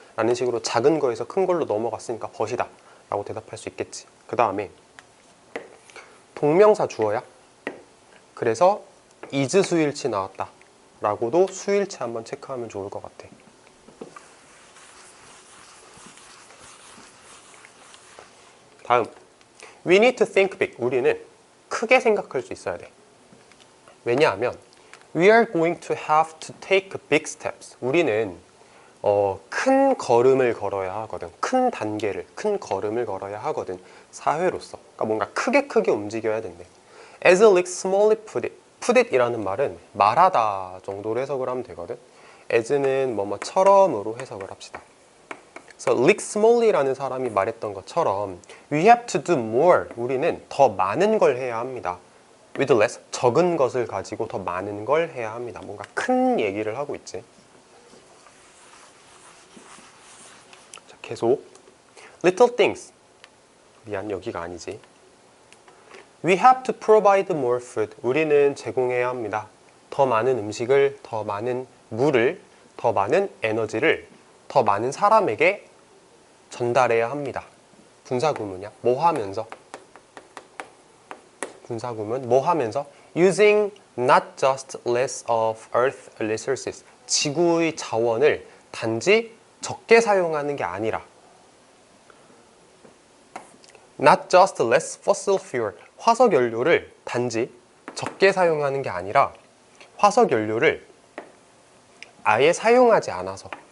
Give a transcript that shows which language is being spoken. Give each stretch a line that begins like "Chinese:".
Korean: 라는 식으로 작은 거에서 큰 걸로 넘어갔으니까 벗이다 라고 대답할 수 있겠지. 그 다음에 동명사 주어야. 그래서 is 수일치 나왔다 라고도 수일치 한번 체크하면 좋을 것 같아. 다음
English: We need to think big.
Korean: 우리는 크게 생각할 수 있어야 돼. 왜냐하면
English: We are going to have to take big steps.
Korean: 우리는 큰 걸음을 걸어야 하거든. 큰 단계를, 큰 걸음을 걸어야 하거든. 사회로서. 그러니까 뭔가 크게 움직여야 된대.
English: As Rick Smalley put it
Korean: 이라는 말은 말하다 정도로 해석을 하면 되거든. as는 뭐뭐처럼으로 해석을 합시다. 그래서 Rick Smalley라는 사람이 말했던 것처럼
English: We have to do more.
Korean: 우리는 더 많은 걸 해야 합니다.
English: With less,
Korean: 적은 것을 가지고 더 많은 걸 해야 합니다. 뭔가 큰 얘기를 하고 있지. 자, 계속
English: Little things.
Korean: 미안, 여기가 아니지.
English: We have to provide more food.
Korean: 우리는 제공해야 합니다. 더 많은 음식을, 더 많은 물을, 더 많은 에너지를 더 많은 사람에게 전달해야 합니다. 분사구문이야. 뭐 하면서? 분사구문 뭐 하면서?
English: Using not just less of Earth resources.
Korean: 지구의 자원을 단지 적게 사용하는 게 아니라
English: Not just less fossil fuel.
Korean: 화석 연료를 단지 적게 사용하는 게 아니라 화석 연료를 아예 사용하지 않아서